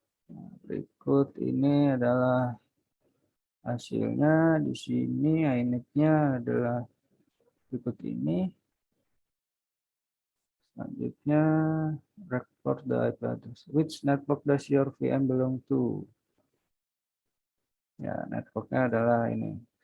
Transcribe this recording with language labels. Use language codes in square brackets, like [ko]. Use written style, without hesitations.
[id] Nah, berikut ini adalah hasilnya. Di sini INET-nya adalah berikut ini. Selanjutnya, [en] record the IP address. Which network does your VM belong to? [id] Ya, networknya adalah ini.